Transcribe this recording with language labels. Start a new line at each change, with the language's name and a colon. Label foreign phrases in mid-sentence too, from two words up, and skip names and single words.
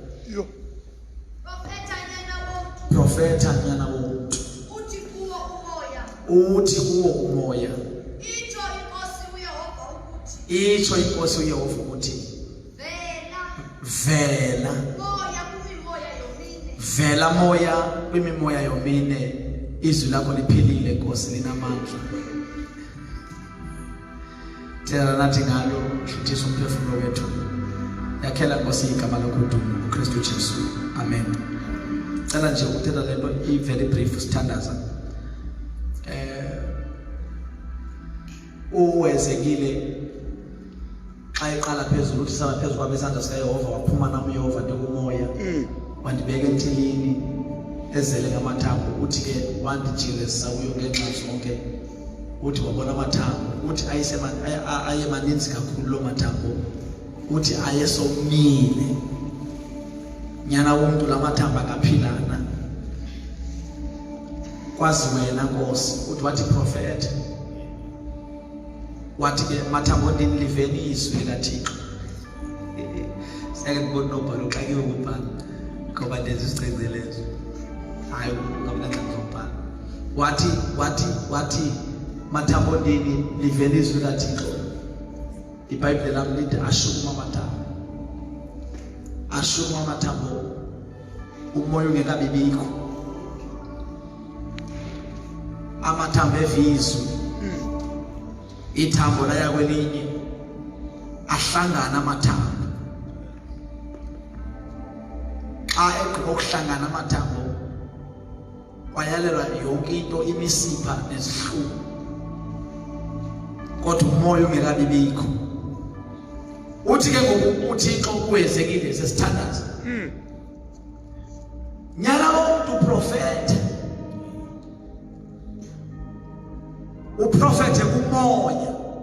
Xhosa: profeta nyana womuntu uthi kuwo umoya itsho inkosi uYehova ukuthi vela moya kwimimoya yomine izwi lakho liphilile Nkosi linamandla thela nathi ngalo hluthisa umphefumulo wethu yakhela Nkosi igama lakho dumo uKristu Jesu amen cela nje ukuthetha lento i-
English: very brief
Xhosa: sithandaza uwezekile xa eqala phezulu uthi saba phezulu kwabesandla sikaYehova waphuma nam uYehova ndikumoya wandibeka entilini ezele ngamathambo uthi ke wandijilisa kuyo ngenxa zonke uthi wabona amathambo uthi aye maninzi kakhulu lo mathambo uthi ayesomile nyana womuntu la mathambo akaphilana kwazi wena Nkosi uthi wathi prophet wathi ke mathambo ndini liveni izwi likaThixo sake ngibona nobhalo uxakiwe ukubhala ngoba lezi sicengelezo hayi ngabona ngizobhala wathi mathambo ndini liveni izwi likaThixo iBhayibheli lami lithi ashuma amathambo umoya ungekabibikho amathambo evizwe ithambo laya kwelinye ahlangana amathambo xa egqiba ukuhlangana amathambo kwayalelwa yonke into imisipha nezihluku kodwa umoya ungekabibikho uthi ke ngoku uThixo uwezekile sesithandaza nyana womuntu prophet uprofete kumoya